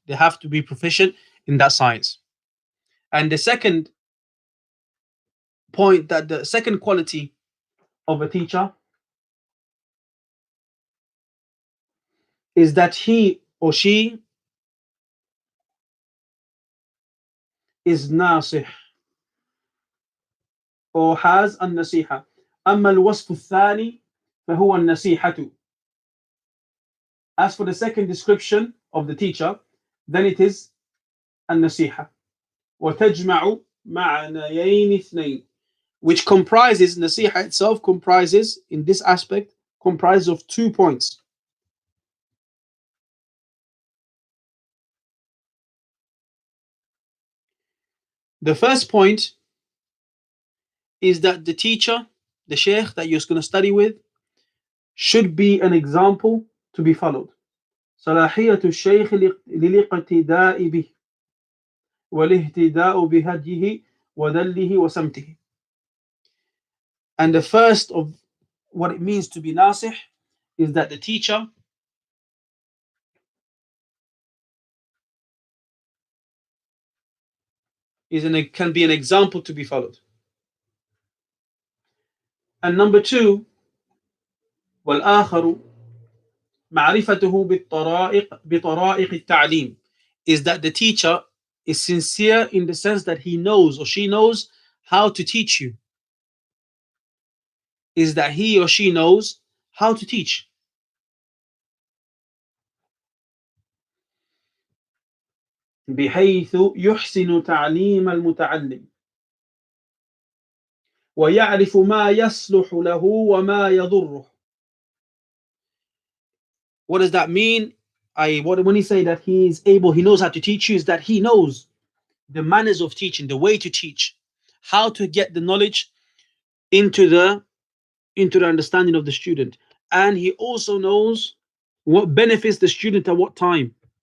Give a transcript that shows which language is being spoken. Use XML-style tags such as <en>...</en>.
<en>They have to be proficient in that science. And the second point, that the second quality of a teacher is that he or she is nasih, or has النصيحة.</en> <ar>أما الوصف الثاني فهو النصيحة.</ar> <en>As for the second description of the teacher, then it is</en> <ar>النصيحة وتجمع معنيين اثنين,</ar> <en>which comprises, nasiha itself comprises, in this aspect, comprises of 2 points. The first point is that the teacher, the sheikh that you're going to study with, should be an example to be followed.</en> <ar>صلاحية الشيخ للاقتداء به والاهتداء بهديه وذله وسمته.</ar> <en>And the first of what it means to be nasih is that the teacher can be an example to be followed. And number 2,</en> <ar>والآخر معرفته بطرائق التعليم,</ar> <en>is that the teacher is sincere in the sense that he knows or she knows how to teach you. Is that he or she knows how to teach.</en> <ar>بحيث يحسن تعليم المتعلم ويعرف ما يصلح له وما يضره.</ar> <en>What does that mean? When he say that he knows how to teach you, is that he knows the manners of teaching, the way to teach, how to get the knowledge into the understanding of the student, and he also knows what benefits the student at what time.</en>